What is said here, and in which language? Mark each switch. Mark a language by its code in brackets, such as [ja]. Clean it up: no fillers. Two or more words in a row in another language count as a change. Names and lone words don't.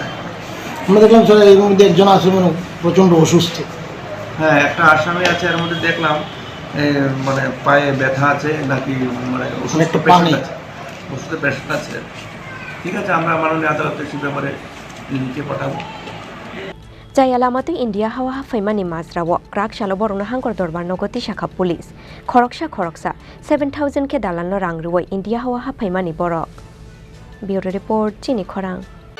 [bn] আমরা দেখলাম স্যার এর মধ্যে একজন আছে মানে প্রচণ্ড অসুস্থ হ্যাঁ একটা আসামি আছে এর মধ্যে দেখলাম মানে পায়ে ব্যথা আছে নাকি মানে ওষুধের পেশেন্ট আছে ঠিক আছে আমরা মাননীয় আদালতে সেই ব্যাপারে লিখে পাঠাবো [trp] Jai alamatu India hawa hafaimani mazrawo krak shalo borona hangor dorbar nogoti shakha police khoroksa 7,000 ke dalan no rangruoi India hawa hafaimani borok [en] Bureau report [trp] Chini Khorang